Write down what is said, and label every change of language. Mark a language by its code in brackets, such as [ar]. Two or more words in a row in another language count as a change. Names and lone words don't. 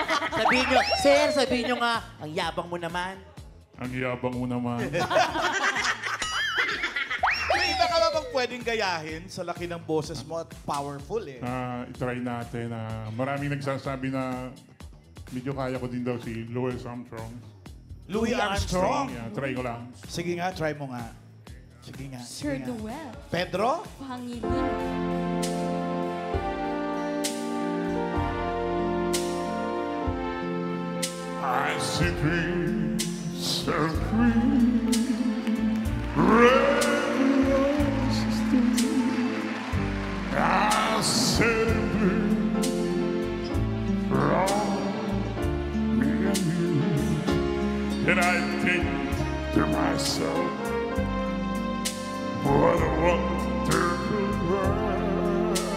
[tl] Sabihin nyo, sir, sabihin nyo nga, ang yabang mo naman. Ang yabang mo naman. May iba ka ba bang pwedeng gayahin sa laki ng boses mo at powerful eh? I-try natin. Maraming nagsasabi na medyo kaya ko din daw si Louis Armstrong. Louis Armstrong. Yeah, try ko lang. Sige nga, try mo nga. Sige nga. Sir sige nga. Noel. Pedro? Pangilinan. [en] I see trees so green, red roses too. I said blue from me and you, and I think to myself, what a wonderful world.